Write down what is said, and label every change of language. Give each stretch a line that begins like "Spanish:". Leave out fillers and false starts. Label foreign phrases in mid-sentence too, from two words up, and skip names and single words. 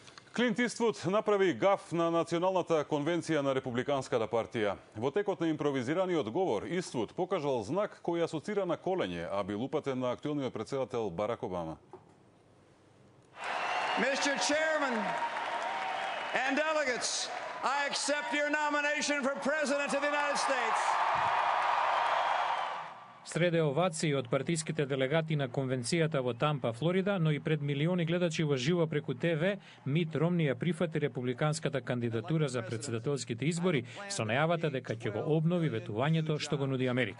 Macedonian: Клинт Иствуд направи гаф на Националната конвенција на Републиканската партија. Во текот на импровизираниот говор, Иствуд покажал знак кој асоцира на коленје, а бил упатен на актуелниот претседател Барак Обама.
English: Mr. Chairman and delegates, I accept your nomination for President of the United States.
Macedonian: Среде овации од партиските делегати на конвенцијата во Тампа, Флорида, но и пред милиони гледачи во живо преку ТВ, Мит Ромни ја прифати републиканската кандидатура за претседателските избори со најавата дека ќе го обнови ветувањето што го нуди Америка.